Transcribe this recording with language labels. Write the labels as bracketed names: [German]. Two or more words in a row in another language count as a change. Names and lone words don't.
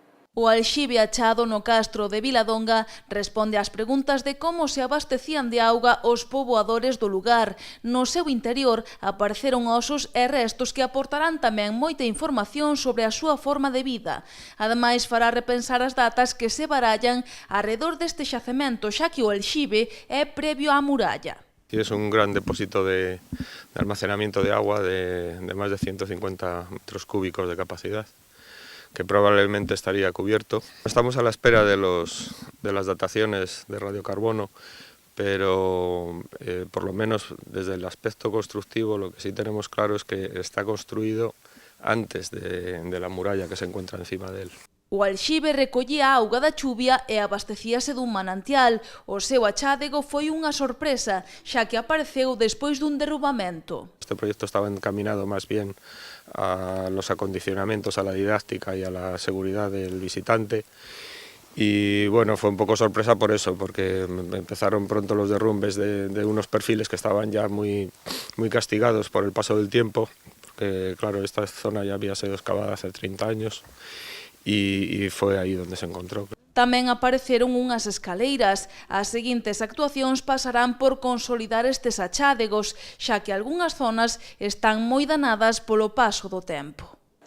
[Galician] O alxibe achado no castro de Viladonga responde ás preguntas de como se abastecían de auga os poboadores do lugar. No seu interior apareceron osos e restos que aportarán tamén moita información sobre a súa forma de vida. Ademais, fará repensar as datas que se barallan arredor deste xacemento, xa que o alxibe é previo á muralla. [Spanish] Es un gran depósito de almacenamiento de agua de más de 150 metros cúbicos de capacidad, que probablemente estaría cubierto. Estamos a la espera de las dataciones de radiocarbono, pero por lo menos desde el aspecto constructivo lo que sí tenemos claro es que está construido antes de la muralla que se encuentra encima de él. [Galician] O alxibe recollía a auga da chuvia e abastecíase dun manantial. O seu achádego foi unha sorpresa, xa que apareceu despois dun derrubamento. [Spanish] Este proyecto estaba encaminado más bien a los acondicionamientos, a la didáctica y a la seguridad del visitante. Y bueno, fue un poco sorpresa por eso, porque empezaron pronto los derrumbes de unos perfiles que estaban ya muy castigados por el paso del tiempo, porque claro, esta zona ya había sido excavada hace 30 años y fue ahí donde se encontró. [Galician] Tamén apareceron unhas escaleiras. As seguintes actuacións pasarán por consolidar estes achádegos, xa que algunhas zonas están moi danadas polo paso do tempo.